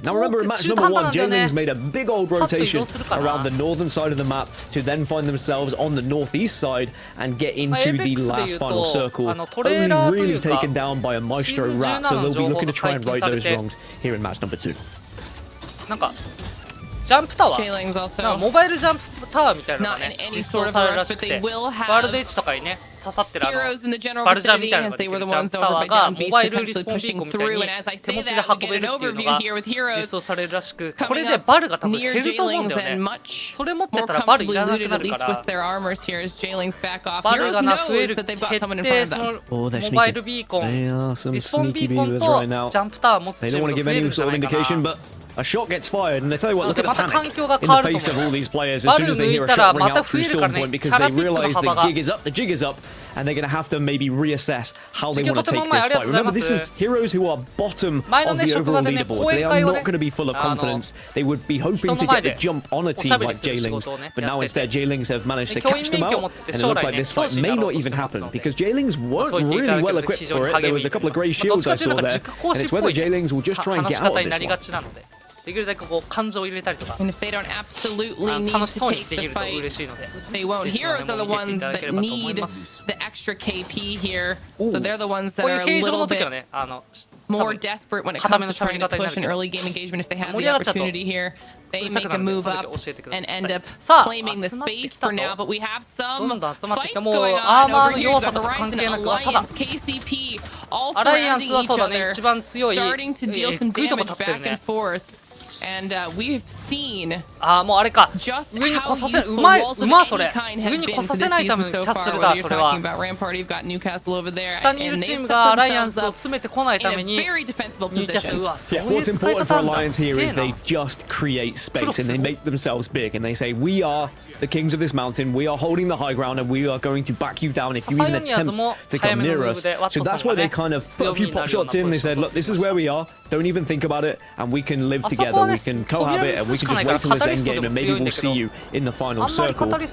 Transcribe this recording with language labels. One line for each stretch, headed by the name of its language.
English: Now remember, in match number 1, J-Ling's made a big old rotation around the northern side of the map to then find themselves on the northeast side and get into the last final circle, only really taken down by a Maestro Rat, so they'll be looking to try and right those wrongs here in match number 2.
Japanese: ジャンプタワー、モバイルジャンプタワーみたいなのがね実装されるらしくて、ワールドエッジとかにね刺さってるバルジャンみたいなのができるジャンプタワーがモバイルリスポンビーコンみたいに手持ちで運べるっていうのが実装されるらしく、これでバルが多分減ると思うんだよね。それ持ってたらバルいらなくなるから、バルが増える減ってそのモバイルビーコン、リスポンビーコンとジャンプタワー持つチームが増えるんじゃないかな。
English: A shot gets fired, and I tell you what, look at the panic in the face of all these players as soon as they hear a shot ring out through Storm Point, because they realise the gig is up, the jig is up, and they're going to have to maybe reassess how they want to take this fight. Remember, this is heroes who are bottom of the overall leaderboards. They are not going to be full of confidence. They would be hoping to get the jump on a team like J-Lings, but now instead J-Lings have managed to catch them out, and it looks like this fight may not even happen, because J-Lings weren't really well equipped for it. There was a couple of grey shields I saw there, and it's whether J-Lings will just try and get out of this one.
Japanese: できるだけこう感情を入れたりとか、楽しそうにできると嬉しいので。
English: They won't. Heroes are the ones that need the extra KP here, so they're the ones that are a little bit more desperate when it comes to trying to push an early game engagement. If they have the opportunity here, they make a move up and end up claiming the space for now. But we have some fights going on over here on the Horizon Alliance, KCP, all surrounding each other, starting to deal some damage back and forth. And we've seen
Japanese: もうあれか、上に来させうまそれ、上に来させないためのキャッスルだ、それは。下にいるチームがアライアンスを詰めてこないためにニューキャッスル、うわ、そういう使い方なんだ。
English: What's important for Alliance here is they just create space and they make themselves big and they say we are the kings of this mountain, we are holding the high ground and we are going to back you down if you even attempt to come near us. So that's why they kind of put a few pop shots in. They said, look, this is where we are, don't even think about it, and we can live together, we can cohabit, and we can just wait till this end game and maybe we'll see you in the final circle.